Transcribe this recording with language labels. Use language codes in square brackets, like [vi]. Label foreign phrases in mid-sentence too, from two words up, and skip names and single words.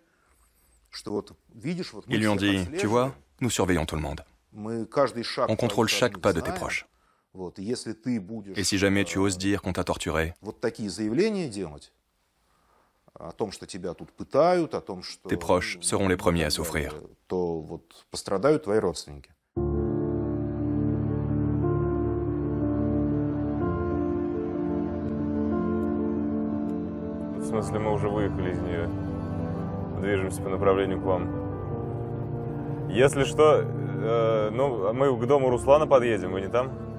[fr] Ils lui ont dit, tu vois, nous surveillons tout le monde. On contrôle chaque pas de tes proches. Et si jamais tu oses dire qu'on t'a torturé, tes proches seront les premiers à souffrir. [ru] В смысле, мы уже выехали из нее. Движемся по направлению к вам. Если что, ну, мы к дому Руслана подъедем, вы не там?